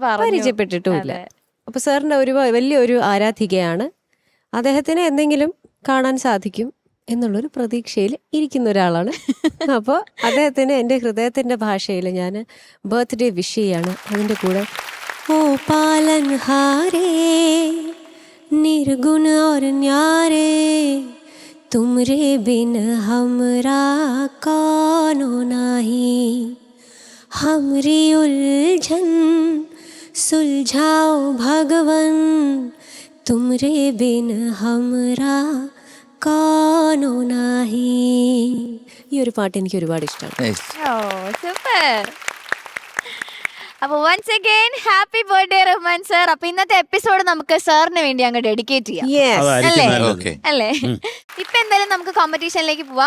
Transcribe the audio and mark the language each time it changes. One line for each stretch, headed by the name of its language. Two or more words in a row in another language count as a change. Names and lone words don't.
Malayalam: പരിചയപ്പെട്ടിട്ടുമില്ല. അപ്പൊ സാറിന്റെ വലിയൊരു ആരാധികയാണ്. അദ്ദേഹത്തിന് എന്തെങ്കിലും കാണാൻ സാധിക്കും എന്നുള്ളൊരു പ്രതീക്ഷയിൽ ഇരിക്കുന്ന ഒരാളാണ്. അപ്പോൾ അദ്ദേഹത്തിന് എൻ്റെ ഹൃദയത്തിൻ്റെ ഭാഷയിൽ ഞാൻ
English: birthday wish
Malayalam: ചെയ്യാണ്. അതിൻ്റെ കൂടെ
Hindi: ओ पालनहारे निर्गुण और न्यारे तुमरे बिन हमरा कौनो नाही हमरी उलझन सुलझाओ भगवन तुमरे बिन हमरा कौनो नाही.
Malayalam: ഈ ഒരു പാട്ട് എനിക്ക് ഒരുപാട് ഇഷ്ടമാണ്. സൂപ്പർ. അപ്പൊ
English: once again happy birthday
Malayalam: റഹ്മാൻ സർ. അപ്പൊ ഇന്നത്തെ എപ്പിസോഡ് നമുക്ക് സാറിന് വേണ്ടി അങ്ങ് ഡെഡിക്കേറ്റ് ചെയ്യാം അല്ലേ? ഇപ്പൊ എന്തായാലും നമുക്ക് കോമ്പറ്റീഷനിലേക്ക് പോവാം.